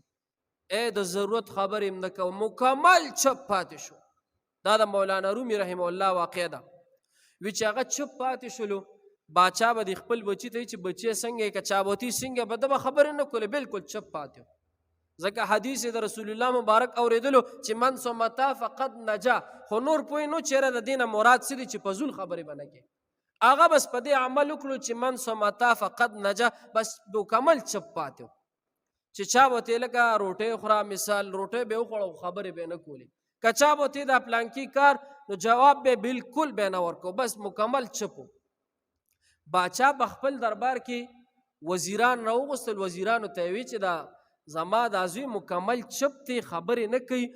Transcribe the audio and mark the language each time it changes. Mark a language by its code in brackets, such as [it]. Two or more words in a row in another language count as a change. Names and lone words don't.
[ps] د ضرورت خبرې هم نه کوو، مکمل چپ پاتې شو. دا د مولانا رومي [ar] رحمه الله [ps] واقع ده. وی چې هغه چپ پاتې شولو، باچا به د خپل بچي ته چې بچی څنګه که چابوتي څنګه به ده به خبرې نه کولې، بالکل چپ پاتې و. ځکه حدیث د رسول الله مبارک اورېدلو چې [ar] من صمتا فقد نجا، [ps] خو نور پوه نو چېرې د دې نه مراد څه دي چې فضول خبرې به نه کوې. هغه بس په دې عمل وکړو چې [ar] من صمتا فقد نجا، [ps] بس مکمل چپ پاتې و. چې چا به ته لکه روټۍ خوره، مثال روټۍ به یې وخوړه خبرې به یې نه کولې. که چا به ته دا پلانکي کار، نو جواب به بالکل به نه ورکو، بس مکمل چپ و. باچا په خپل دربار کې وزیران راوغوښتل، وزیرانو ته یې وی چې دا زما دا زوی مکمل چپ دی، خبرې نه کوي.